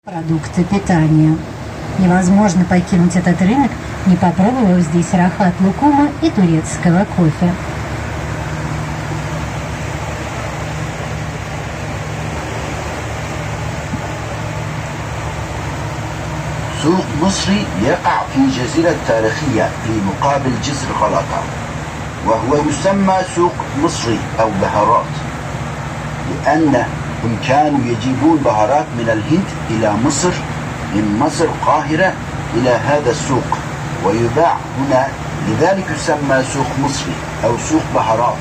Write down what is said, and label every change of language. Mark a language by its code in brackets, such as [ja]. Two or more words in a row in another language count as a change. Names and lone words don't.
[ru] Продукты питания. Невозможно покинуть этот рынок, не попробовав здесь рахат лукума и турецкого кофе. [ar] سوق مصري يقع في جزيرة تاريخية في مقابل جسر غلطة، وهو يسمى سوق مصري أو بهارات، لأنهم كانوا يجيبون بهارات من الهند إلى مصر، من مصر القاهرة إلى هذا السوق ويباع هنا، لذلك يسمى سوق مصري أو سوق بهارات.